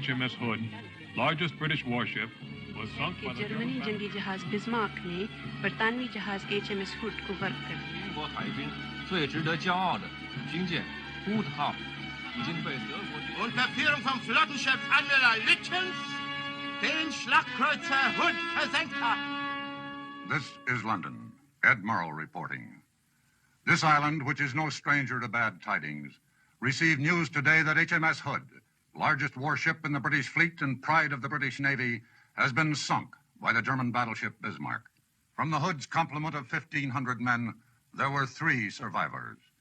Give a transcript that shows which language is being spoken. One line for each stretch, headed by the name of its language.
English: HMS Hood, largest British warship, was sunk by the
Hindi: Germany जंगी जहाज Bismarck ने बरतानवी जहाज HMS Hood को गर्क कर दिया।
Chinese: 英国海军最值得骄傲的军舰 Hood 号已经被德国军
German: Unter Führung vom Flottenchef Admiral Lütjens den Schlagkreuzer Hood versenkt hat.
English: This is London. Ed Murrow reporting. This island, which is no stranger to bad tidings, received news today that HMS Hood, largest warship in the British fleet and pride of the British Navy, has been sunk by the German battleship Bismarck. From the Hood's complement of 1,500 men, there were 3 survivors.